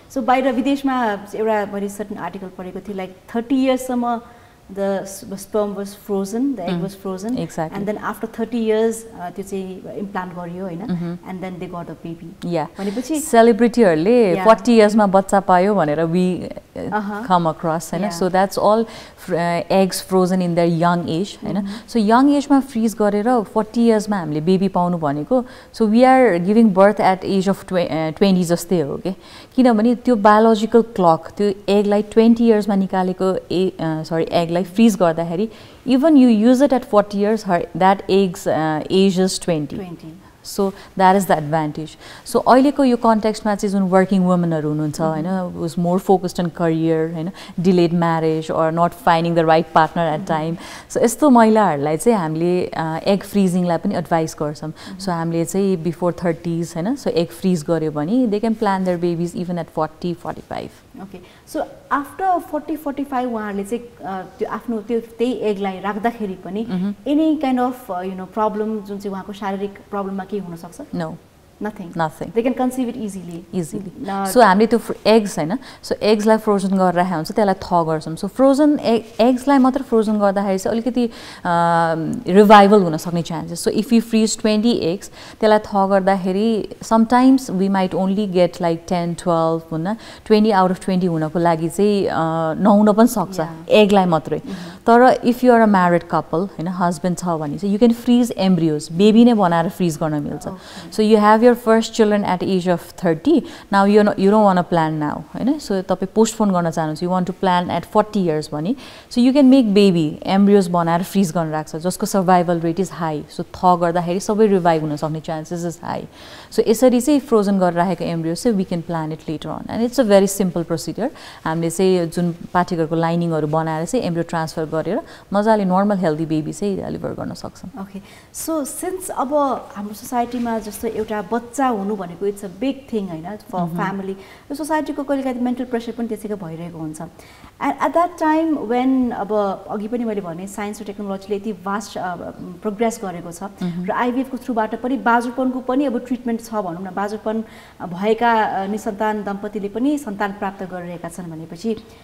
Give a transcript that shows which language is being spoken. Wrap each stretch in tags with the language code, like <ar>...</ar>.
<ne>So बाहिर विदेशमा एउटा मैले सर्टन आर्टिकल पढेको थिएँ like 30 इयर्ससम्म</ne> <en>the sperm was frozen, the egg was frozen, exactly. And then after 30 years</en> <ne>त्यो चाहिँ इम्प्लान्ट गरियो हैन,</ne> <en>and then they got a baby. Yeah.</en> <ne>भनेपछि सेलिब्रिटीहरुले 40 इयर्समा बच्चा पायो भनेर</ne> <en>we come across हैन so that's all eggs frozen in their young age हैन so young age मा freeze गरेर 40 years</en> <ne>मा हामीले बेबी पाउनु भनेको</ne> <en>so we are giving birth at age of 20</en> <ne>जस्तै हो के किनभने त्यो</ne> <en>biological clock त्यो egg लाई 20 years मा निकालेको egg लाई freeze गर्दाखेरि even you use it at 40 years that egg's age is 20 so that is the advantage so</en> <ne>अहिलेको यो कन्टेक्स्टमा चाहिँ जुन वर्किङ वुमनहरु हुनुहुन्छ हैन</ne> <en>who's more focused on career हैन delayed marriage or not finding the right partner at time so यस्तो महिलाहरुलाई चाहिँ हामीले egg freezing लाई पनि एडभाइस गर्छौं so हामीले चाहिँ before 30s हैन so egg freeze गर्यो भने they can plan their babies even at 40 45</en> <ne>okay so after 40 45 उहाँहरुले चाहिँ त्यो आफ्नो त्यो त्यही egg लाई राख्दाखेरि पनि</ne> <en>any kind of problem</en> <ne>जुन चाहिँ उहाँको शारीरिक प्रब्लममा के हुन सक्छ</ne> <en>no nothing they can conceive it easily</en> <ne>so हामीले त्यो eggs हैन so eggs लाई frozen गरेर राखेको हुन्छ त्यसलाई थ गर्छौं so frozen eggs लाई मात्र frozen गर्दाखेरि चाहिँ अलिकति revival हुन सक्ने chances</ne> <en>so if we freeze 20 eggs</en> <ne>त्यसलाई थ गर्दाखेरि</ne> <en>sometimes we might only get like 10 12</en> <ne>हुन 20 out of 20 हुनको लागि चाहिँ नहुन पनि सक्छ egg लाई मात्रै</ne> <en>तर if you are a married couple हैन husband छ भने चाहिँ you can freeze embryos baby नै बनाएर freeze गर्न मिल्छ so you have your first children at age of 30 now you don't want to plan now हैन so</en> <ne>तपाई postpone गर्न चाहनुहुन्छ</ne> <en>you want to plan at 40 years भने so you can make baby embryos बनाएर freeze गर्न राख्छ जसको survival rate is high so thaw गर्दाखेरि सबै revive हुन सक्ने chances is high</en> <ne>so यसरी चाहिँ frozen गरेर राखेको embryos चाहिँ</ne> <en>we can plan it later on and it's a very simple procedure</en> <ne>हामीले चाहिँ जुन पाठेघरको लाइनिङहरु बनाएर चाहिँ embryo transfer गरेर मजाले normal healthy baby चाहिँ deliver गर्न सक्छौं okay so since अब हाम्रो सोसाइटीमा जस्तो एउटा बच्चा हुनु भनेको</ne> <en>it's a big thing</en> <ne>हैन फर फ्यामिली यो सोसाइटीको कहिलेकाहीँ मेन्टल प्रेसर पनि त्यसैको भइरहेको हुन्छ</ne> <en>and at that time</en> <ne>when अब अघि पनि मैले भने साइन्स र टेक्नोलोजीले यति वास्ट प्रोग्रेस गरेको छ र आईवीएफ को थ्रुबाट पनि बाजुपनको पनि अब ट्रिटमेन्ट छ भनौं न बाजुपन भएका निसन्तान दम्पतिले पनि सन्तान प्राप्त गरिरहेका छन् भनेपछि</ne>